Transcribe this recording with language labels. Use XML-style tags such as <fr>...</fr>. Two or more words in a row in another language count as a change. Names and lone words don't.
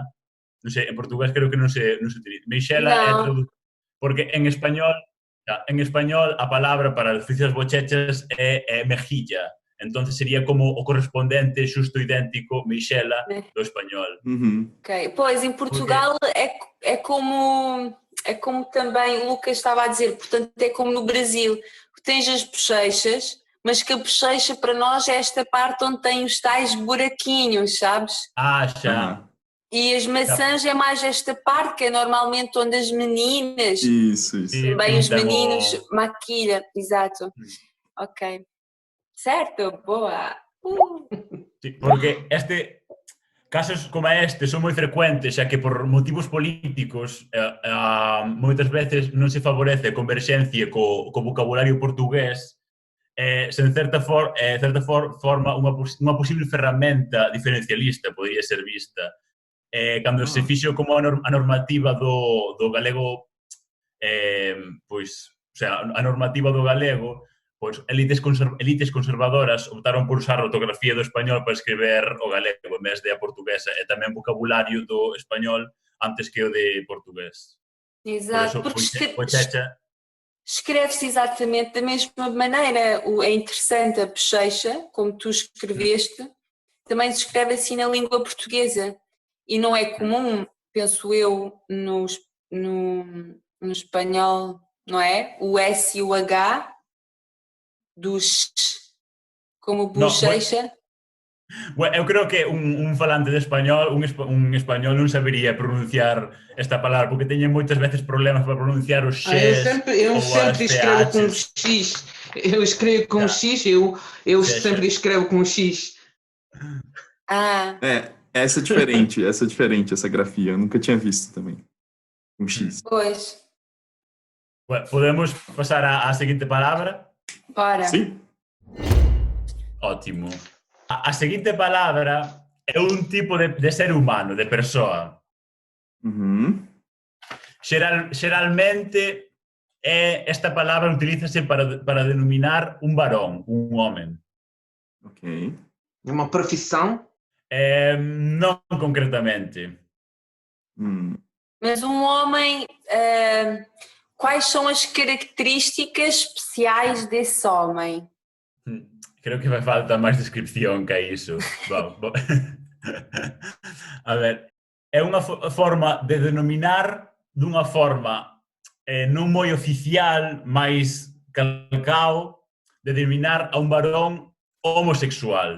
<gl>Non sei, en portugués creo que non se utiliza. Meixela é traducida porque en español a palabra para as bochechas é mejilla. Entonces sería como o correspondente xusto idéntico meixela do español.</gl> <pt>Ok, pois em Portugal é como também o Lucas estava a dizer, portanto é como no Brasil, tens as bochechas, mas que a bochecha para nós é esta parte onde tem os tais buraquinhos, sabes? Já. E as maçãs é mais esta parte que é normalmente onde as meninas, Isso. também os meninos maquilham, exato. Ok. Certo, boa.</pt> <gl>Sí, porque casos como este son moi frecuentes, xa que por motivos políticos moitas veces non se favorece a converxencia co vocabulario portugués, sen certa forma unha posible ferramenta diferencialista podería ser vista. Cando se fixo como a normativa do galego, pois,</gl> <es>o sea,</es> <gl>a normativa do galego, pois elites conservadoras optaron por usar a ortografía do español para escriber o galego en vez de a portuguesa, e tamén vocabulario do español antes que o de portugués.</gl> <pt>Exato, porque escreve-se exatamente da mesma maneira. É interessante a bochecha, como tu escreveste, também se escreve assim na língua portuguesa. E não é comum, penso eu, no espanhol, não é? O S e o H dos como bochecha.</pt> <gl>Bueno, eu creo que un falante de español, un español non sabería pronunciar esta palabra, porque teñen moitas veces problemas para pronunciar os xes.</gl> <pt>Eu sempre escrevo com X. Eu escrevo com X, eu sempre escrevo com X. Essa é diferente, essa grafia. Eu nunca tinha visto também. Um X. Pois.</pt> <gl>Bueno, podemos pasar á seguinte palabra?</gl> <pt>Para. Sim. Ótimo.</pt> <gl>A seguinte palabra é un tipo de ser humano, de persoa.</gl> <pt>Xeralmente esta palavra utiliza-se para denominar um varão, um homem. Ok. É uma profissão? Não concretamente. Mas um homem, quais são as características especiais desse homem?</pt> <gl>Creo que vai faltar máis descripción que iso. A ver, é unha forma de denominar dunha forma non moi oficial, máis calcao, de denominar a un varón homosexual.</gl>